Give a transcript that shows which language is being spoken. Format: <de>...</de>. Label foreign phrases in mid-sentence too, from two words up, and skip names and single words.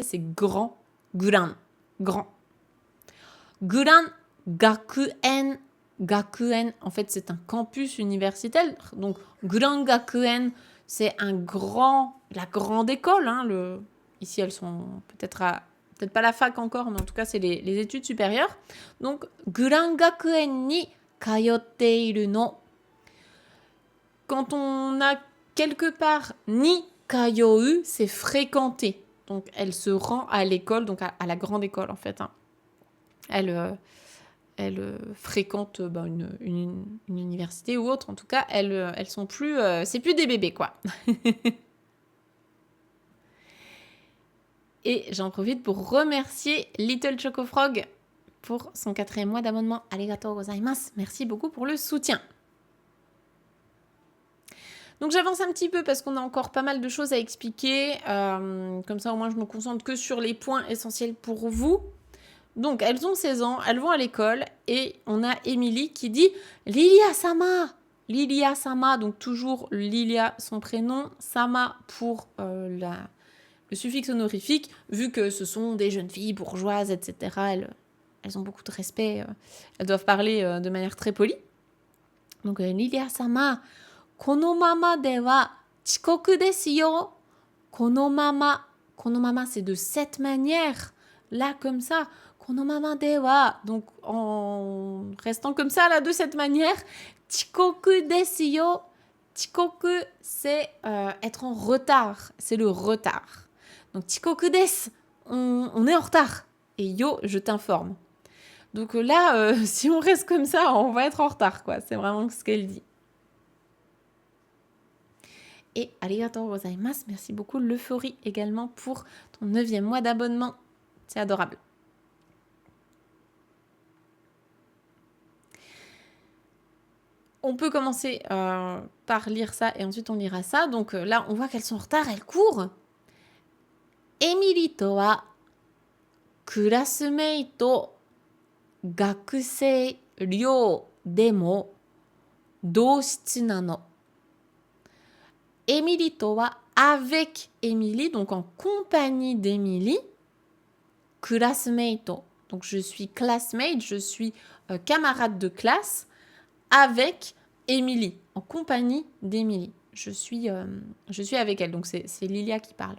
<fr>C'est grand. Guran. Grand. Guran Gakuen. Gakuen, en fait, c'est un campus universitaire. Donc, Guran Gakuen, c'est la grande école. Ici, elles sont peut-être pas la fac encore, mais en tout cas, c'est les études supérieures. Donc,</fr> <ja>グラン学園に通っているの.</ja> <fr>Quand on a quelque part</fr> <ja>に通う,</ja> <fr>c'est fréquenter. Donc, elle se rend à l'école, donc à la grande école, en fait. Elle fréquente une université ou autre. En tout cas, elles sont plus... c'est plus des bébés, quoi. Et j'en profite pour remercier Little Choco Frog pour son 4e mois d'abonnement.</fr> <ja>ありがとうございます.</ja> <fr>Merci beaucoup pour le soutien. Donc j'avance un petit peu parce qu'on a encore pas mal de choses à expliquer. Comme ça, au moins, je me concentre que sur les points essentiels pour vous. Donc, elles ont 16 ans, elles vont à l'école et on a Émilie qui dit « Lilia-sama !» Lilia-sama, donc toujours Lilia, son prénom, Sama pour le suffixe honorifique, vu que ce sont des jeunes filles bourgeoises, etc. Elles ont beaucoup de respect, elles doivent parler de manière très polie. Donc,</fr> <ja>リリア様、このままでは遅刻ですよ. このまま,</ja> <fr>c'est de cette manière, là comme ça.</fr> <ja>このままでは,</ja> <fr>donc en restant comme ça, là, de cette manière.</fr> <ja>遅刻ですよ.</ja> <fr>Chikoku, c'est être en retard, c'est le retard. Donc</fr> <ja>遅刻です,</ja> <fr>on est en retard. Et yo, je t'informe. Donc là, si on reste comme ça, on va être en retard, quoi. C'est vraiment ce qu'elle dit. Et</fr> <ja>ありがとうございます,</ja> <fr>merci beaucoup l'euphorie également pour ton 9e mois d'abonnement. C'est adorable. On peut commencer par lire ça et ensuite on lira ça. Donc là, on voit qu'elles sont en retard, elles courent.</fr> <ja>エミリーとはクラスメイト学生寮でも同室なの. エミリーとは</ja> <fr>avec Émilie, donc en compagnie d'Émilie. Classmate, donc je suis classmate, je suis camarade de classe avec Émilie, en compagnie d'Émilie. Je suis avec elle, donc c'est Lilia qui parle.</fr>